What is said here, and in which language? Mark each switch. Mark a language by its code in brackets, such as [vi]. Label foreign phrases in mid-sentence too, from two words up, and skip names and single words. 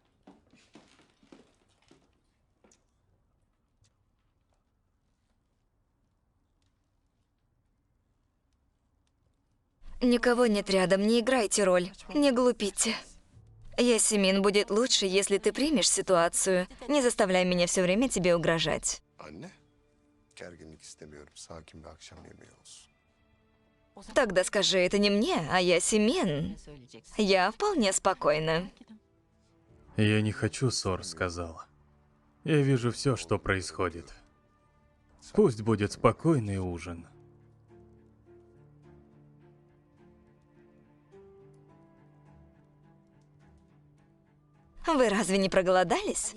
[ru] Никого нет рядом, не играйте роль. Не глупите. Ясемин, будет лучше, если ты примешь ситуацию. Не заставляй меня все время тебе угрожать. [tr] Anne, gerginlik istemiyorum. Sakin bir akşam yemeği olsun. [ru] Тогда скажи это не мне, а Ясемин. Я вполне спокойна. Я не хочу ссор, сказал. Я вижу все, что происходит. Пусть будет спокойный ужин. Вы разве не проголодались?